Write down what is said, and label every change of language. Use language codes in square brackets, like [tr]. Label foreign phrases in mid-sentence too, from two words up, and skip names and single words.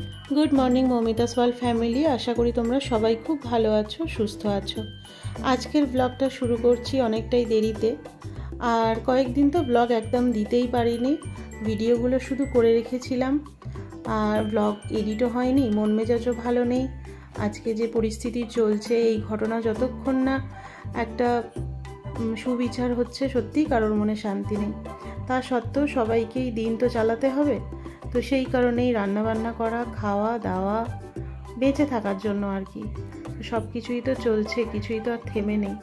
[en] Good morning Mamita's World family. [bn] আশা করি তোমরা সবাই খুব ভালো আছো সুস্থ আছো। আজকের ব্লগটা শুরু করছি অনেকটাই দেরিতে আর কয়েকদিন তো ব্লগ একদম দিতেই পারিনি। ভিডিওগুলো শুধু করে রেখেছিলাম আর ব্লগ এডিটও হয়নি। মন মেজাজও ভালো নেই। আজকে যে পরিস্থিতি চলছে এই ঘটনা যতক্ষণ না একটা সুবিচার হচ্ছে সত্যি কারোর মনে শান্তি নেই। তা সত্ত্বেও সবাইকেই দিন তো চালাতে হবে, তো সেই কারণেই রান্নাবান্না করা, খাওয়া দাওয়া, বেঁচে থাকার জন্য আর কি সব কিছুই তো চলছে, কিছুই তো আর থেমে নেই।